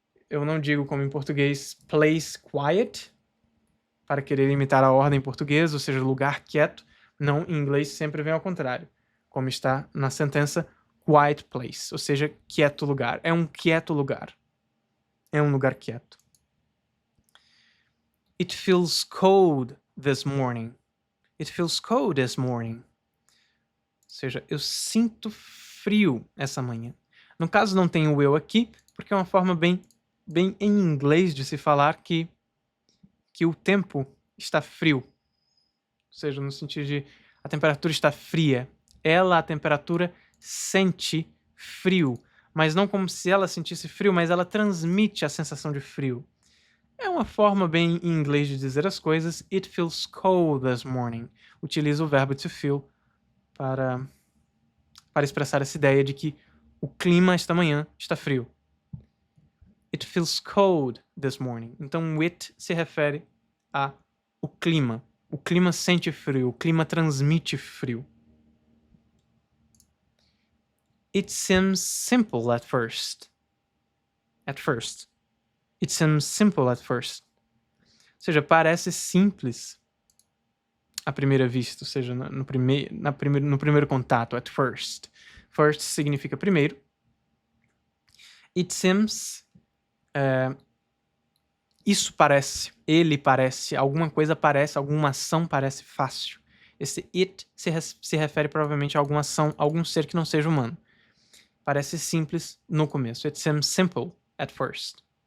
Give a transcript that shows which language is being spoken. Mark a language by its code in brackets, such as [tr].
[pt] Eu não digo como em português place quiet, para querer imitar a ordem em português, ou seja, lugar quieto. Não, em inglês sempre vem ao contrário, como está na sentença quiet place, ou seja, quieto lugar. É um quieto lugar. É um lugar quieto. [en] It feels cold this morning. It feels cold this morning. [pt] Ou seja, eu sinto frio essa manhã. No caso, não tem o eu aqui, porque é uma forma bem em inglês de se falar que o tempo está frio. Ou seja, no sentido de a temperatura está fria. Ela, a temperatura, sente frio. Mas não como se ela sentisse frio, mas ela transmite a sensação de frio. É uma forma bem em inglês de dizer as coisas. [en] It feels cold this morning. [pt] Utiliza o verbo to feel para expressar essa ideia de que o clima esta manhã está frio. [en] It feels cold this morning. [pt] Então, it se refere a o clima. O clima sente frio, o clima transmite frio. [en] It seems simple at first. At first. It seems simple at first. [pt] Ou seja, parece simples à primeira vista, ou seja, no primeiro contato, at first. First significa primeiro. [en] It seems... [pt] isso parece, ele parece, alguma coisa parece, alguma ação parece fácil. Esse it se refere provavelmente a alguma ação, algum ser que não seja humano. Parece simples no começo. [en] It seems simple at first.